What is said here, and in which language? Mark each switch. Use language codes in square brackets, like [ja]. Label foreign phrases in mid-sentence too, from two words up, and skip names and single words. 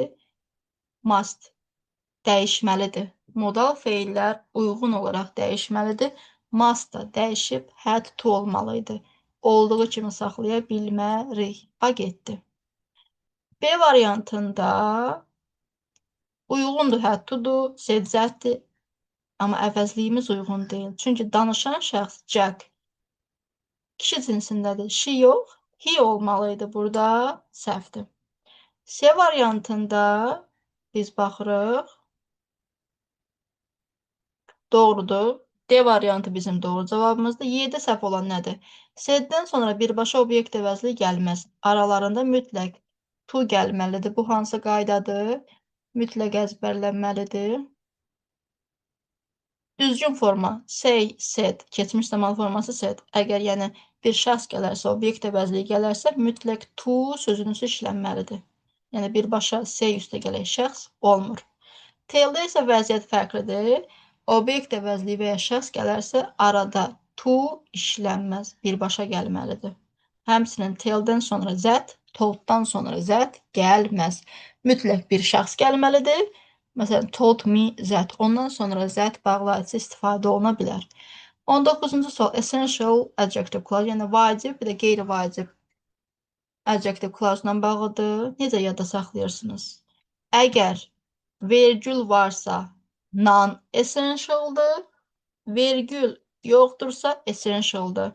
[az] Must dəyişməlidir. Modal feillər uyğun olaraq dəyişməlidir. Must da dəyişib [en] had to [az] olmalıydı. Olduğu kimi saxlaya bilmərik. A getdi. B variantında uyğundur [en] had to- [az] dur, [en] said that- [az] dir. Amma əvəzliyimiz uyğun deyil. Çünki danışan şəxs Jack kişi cinsindədir. She yox, he olmalıydı. Burada səhvdir. C variantında biz baxırıq. Doğrudur. D variantı bizim doğru cavabımızdır. Y-də səhv olan nədir? Said-dən sonra birbaşa obyekt əvəzli gəlməz. Aralarında mütləq to gəlməlidir. Bu hansı qaydadır? Mütləq əzbərlənməlidir. Düzgün forma [en] say, said, [az] keçmiş zaman forması said. Əgər yəni bir şəxs gələrsə, obyekt əvəzliyi gələrsə, mütləq to sözünüzü işlənməlidir. Yəni birbaşa say üstə gələk şəxs olmur. Tell-də isə vəziyyət fərqlidir. Obyekt əvəzliyi və ya şəxs gələrsə, arada to işlənməz, birbaşa gəlməlidir. Həmçinin tell-dən sonra that, told-dan sonra that gəlməz. Mütləq bir şəxs gəlməlidir. Məsələn, [en] told me that. [az] Ondan sonra that bağlayıcı istifadə oluna bilər. 19-cu sual [en] essential adjective clause, [az] yəni vacib, bir də qeyri-vacib [en] adjective clause- [az] la bağlıdır. Necə yadda saxlayırsınız? Əgər vergül varsa non-essentialdır, vergül yoxdursa essentialdır.